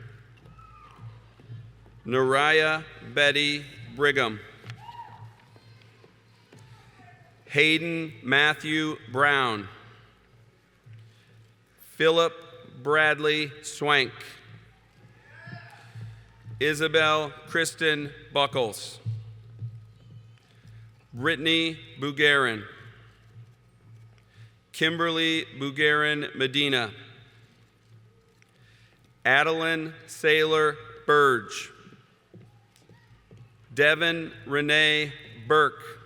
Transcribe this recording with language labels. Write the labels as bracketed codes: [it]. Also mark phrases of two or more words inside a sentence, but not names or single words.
[en] Nariah Betty Brigham. Hayden Matthew Brown. Philip Bradley Swank. Isabel Kristen Buckles. Brittany Bugarin. Kimberly Bugarin Medina. Adeline Saylor Burge. Devin Renee Burke.